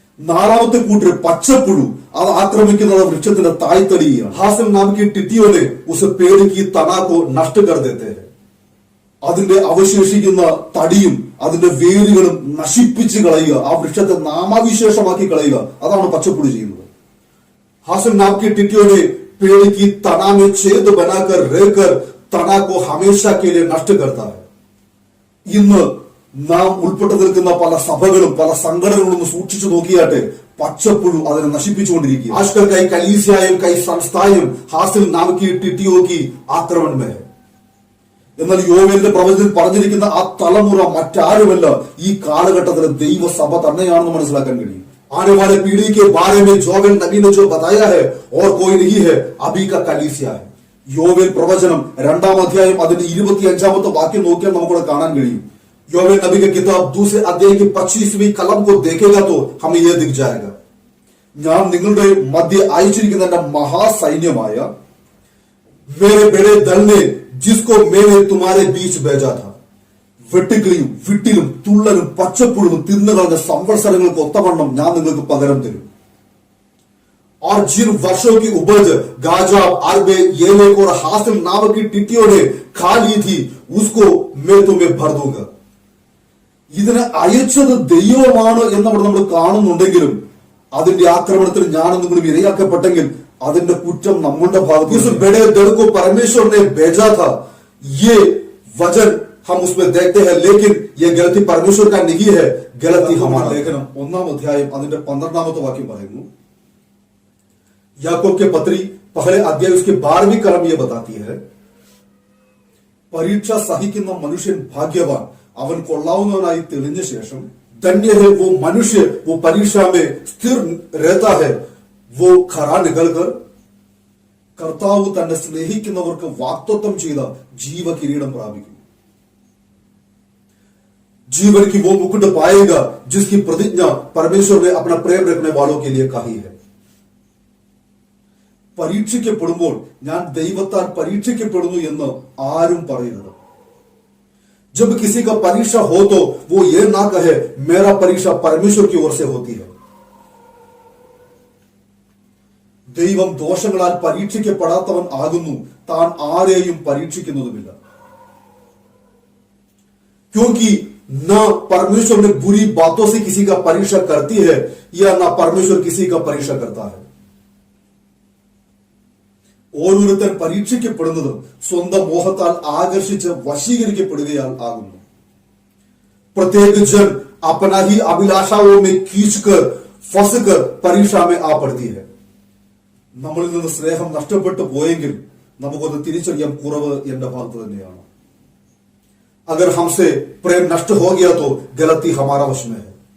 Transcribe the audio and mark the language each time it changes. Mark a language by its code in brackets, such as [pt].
[ml] നാലാമത്തെ കൂട്ടർ പച്ചപ്പുഴു, അത് ആക്രമിക്കുന്നത് വൃക്ഷത്തിന്റെ തായ്തടിയാണ്. [hi] हासिल नाम की टिड्डियों ने उस पेड़ की तना को नष्ट कर देते हैं. [ml] അതിന്റെ അവശേഷിക്കുന്ന തടിയും അതിന്റെ വേരുകളും നശിപ്പിച്ച് കളയുക, ആ വൃക്ഷത്തെ നാമാവിശേഷമാക്കി കളയുക, അതാണ് പച്ചപ്പുഴു ചെയ്യുന്നത്. [hi] हासिल नाम की टिड्डियों ने पेड़ की तना में छेद बनाकर रहकर तना को हमेशा के लिए नष्ट करता है. ഇന്ന് [ml] നാം ഉൾപ്പെട്ടു നിൽക്കുന്ന പല സഭകളും പല സംഘടനകളും ഒന്ന് സൂക്ഷിച്ചു നോക്കിയാട്ടെ, പച്ചപ്പുഴു അതിനെ നശിപ്പിച്ചുകൊണ്ടിരിക്കുക. [hi] ആजकल कई कलीसियाएं कई संस्थाएं हासिल नाम की टिड्डियों की आक्रमण में है. [ml] എന്നാൽ യോവേലിന്റെ പ്രവചനത്തിൽ പറഞ്ഞിരിക്കുന്ന ആ തലമുറ മറ്റാരുമല്ല, ഈ കാലഘട്ടത്തിലെ ദൈവസഭ തന്നെയാണെന്ന് മനസ്സിലാക്കാൻ കഴിയും. [hi] आने वाले पीढ़ी के बारे में जोवेल नबी ने जो बताया है और कोई नहीं है, अभी का कलीसिया है. [ml] യോവേൽ പ്രവചനം 2-ാം അധ്യായം അതിന്റെ 25-ാമത്തെ വാക്യം നോക്കിയാൽ നമുക്കിവിടെ കാണാൻ കഴിയും. [hi] യോവേൽ नबी के किताब 2 अध्याय की 25वीं कलम को देखेगा तो हमें यह दिख जाएगा. [ml] ഞാൻ നിങ്ങളുടെ മധ്യ അയച്ചിരിക്കുന്ന എന്റെ മഹാസൈന്യമായ [hi] मेरे बड़े दल ने जिसको मैंने तुम्हारे बीच भेजा था. [ml] വെട്ടുകിളിയും വിട്ടിലും തുള്ളലും പച്ചപ്പുഴുവും തിന്നുകളഞ്ഞ സംവത്സരങ്ങൾക്ക് ഒത്തവണ്ണം ഞാൻ നിങ്ങൾക്ക് പകരം തരും. [hi] और जिन वर्षों की उपज गाजाब अरबे येलेक और हासिल नाम की टिड्डियों ने खा ली थी उसको मैं तुम्हें भर दूंगा. [ml] ഇതിനെ അയച്ചത് ദൈവമാണ് എന്നവിടെ നമ്മൾ കാണുന്നുണ്ടെങ്കിലും അതിന്റെ ആക്രമണത്തിൽ ഞാനും നിങ്ങളും ഇരയാക്കപ്പെട്ടെങ്കിൽ അതിന്റെ കുറ്റം നമ്മളുടെ ഭാഗത്ത്. [hi] इस बड़े दल को परमेश्वर ने भेजा था, ये वजन हम उसमें देखते हैं, लेकिन ये गलती परमेश्वर का नहीं है, गलती हमारा. [ml] ലേഖനം 1-ാം അധ്യായം അതിന്റെ 12ാമത്തെ വാക്യം പറയുന്നു. [hi] याकूब के पत्री पहले अध्याय उसके 12वीं कलम ये बताती है, [ml] പരീക്ഷ സഹിക്കുന്ന മനുഷ്യൻ ഭാഗ്യവാൻ, അവൻ കൊള്ളാവുന്നവനായി തെളിഞ്ഞ ശേഷം [hi] धन्य है वो मनुष्य वो परीक्षा में स्थिर रहता है, वो खरा निकलकर [ml] കർത്താവ് തന്നെ സ്നേഹിക്കുന്നവർക്ക് വാഗ്ദത്തം ചെയ്ത ജീവകിരീടം പ്രാപിക്കും. [hi] जीवन की वो मुकुट पाएगा जिसकी प्रतिज्ञा परमेश्वर ने अपना प्रेम रखने वालों के लिए कही है. [ml] പരീക്ഷിക്കപ്പെടുമ്പോൾ ഞാൻ ദൈവത്താൽ പരീക്ഷിക്കപ്പെടുന്നു എന്ന് ആരും പറയരുത്. [hi] जब किसी का परीक्षा हो तो वो ये ना कहे मेरा परीक्षा परमेश्वर की ओर से होती है. [ml] ദൈവം ദോഷങ്ങളാൽ പരീക്ഷിക്കപ്പെടാത്തവൻ ആകുന്നു, താൻ ആരെയും പരീക്ഷിക്കുന്നതുമില്ല. [hi] क्योंकि न परमेश्वर ने बुरी बातों से किसी का परीक्षा करती है या ना परमेश्वर किसी का परीक्षा करता है. [ml] ഓരോരുത്തൻ പരീക്ഷിക്കപ്പെടുന്നതും സ്വന്തം മോഹത്താൽ ആകർഷിച്ച് വശീകരിക്കപ്പെടുകയാൽ ആകുന്നു. [hi] प्रत्येक जन अपना ही अभिलाषाओं में खींचकर फंसकर परीक्षा में आ पड़ती है. [ml] നമ്മളിൽ നിന്ന് സ്നേഹം നഷ്ടപ്പെട്ടു പോയെങ്കിൽ നമുക്കൊന്ന് തിരിച്ചറിയാം, കുറവ് എന്റെ ഭാഗത്ത് തന്നെയാണ്. [hi] अगर हमसे प्रेम नष्ट हो गया तो गलती हमारा वश में है.